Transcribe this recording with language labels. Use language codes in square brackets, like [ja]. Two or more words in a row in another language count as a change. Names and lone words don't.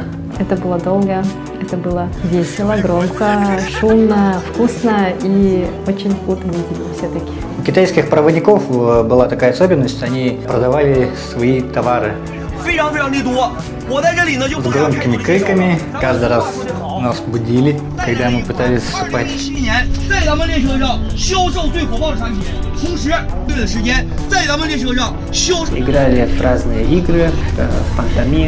[ru] Это было долго, это было весело, громко, шумно, вкусно и очень утомительно все-таки. У китайских проводников была такая особенность, они продавали свои товары с громкими криками. Каждый раз нас будили, когда мы пытались спать. [zh] 在咱们列车上销售最火爆的产品，同时对的时间在咱们列车上销售。 [ru] Играли в разные игры, в пантомим,